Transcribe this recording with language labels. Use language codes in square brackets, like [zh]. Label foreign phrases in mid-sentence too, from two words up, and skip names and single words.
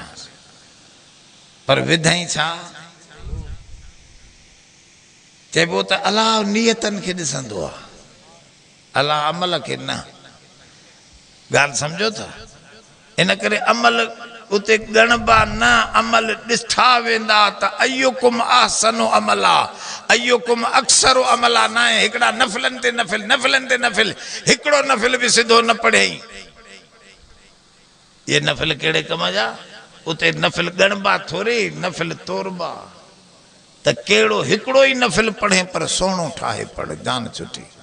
[sd] पर विधई छा, चइबो त अलाह नियतन खे ॾिसंदो आहे, अलाह अमल खे न। ॻाल्हि सम्झो था। इन करे अमल उते ॻणबा न, अमल ॾिठा वेंदा त [ar] أيكم أحسن عملا, أيكم أكثر عملا [sd] न आहे। हिकिड़ा नफ़िलनि ते नफ़िल, नफ़िलनि ते नफ़िल, हिकिड़ो नफ़िल बि सिधो न पढ़ियई। ये नफ़िल कहिड़े कम जा? उते नफ़िल ॻणबा थोरी, नफ़िल तोरबा। त कहिड़ो हिकिड़ो ई नफ़िल पढ़े पर सोणो ठाहे पढ़े, जान छुटी।